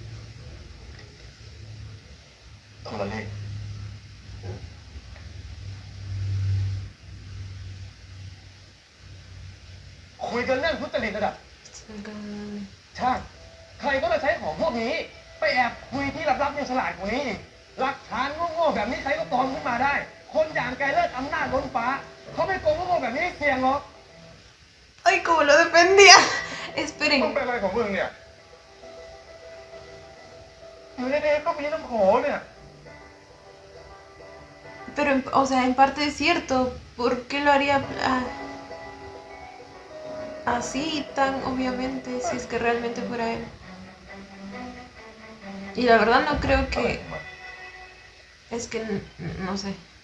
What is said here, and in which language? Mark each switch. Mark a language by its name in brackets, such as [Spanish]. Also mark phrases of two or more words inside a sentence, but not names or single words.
[Thai] โทรเลขคุยกันเรื่องทุจริตระดับชาติใครก็จะใช้ของพวกนี้ ไปแอบคุยที่ลับๆยังฉลาดกว่านี้อีกหลักฐานโง่ๆแบบนี้ใครก็ปลอมขึ้นมาได้ คนอย่างไกลเลิศอำนาจล้นฟ้า เขาไม่โกงโง่ๆแบบนี้เสี่ยงหรอก [Spanish] Ay, como lo defendía. Esperen. [Thai] มึงเป็นอะไรของมึงเนี่ย อยู่ในๆก็มีน้ำโขเนี่ย [Spanish] Pero, o sea, en parte es cierto. ¿Por qué lo haría así tan obviamente si es que realmente fuera él? Y la verdad no creo que... Es que no sé.